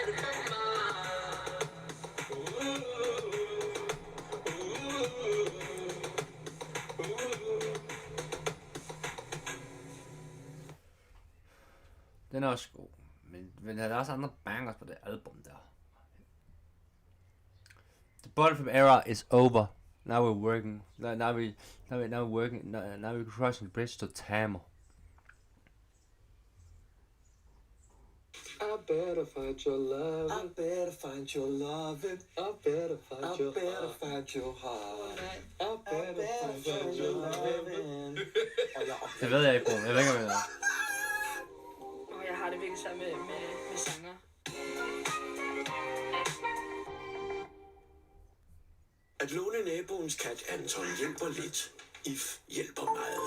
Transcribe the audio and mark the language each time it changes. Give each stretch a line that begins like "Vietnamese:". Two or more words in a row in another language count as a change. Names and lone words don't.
Danish: Den er også god, men der er også andre bangers på det album der.
English: The butterfly era is over. Now we're working. Now we're crossing the bridge to Tamil. I better find your love. I better find your love. I better find your heart. I better find your love.
Danish: Det ved jeg ikke, bro. Jeg ved ikke, hvad det er. Jeg har det virkelig sammen med sanger. At låne naboens kat Anton hjælper lidt. IF hjælper meget.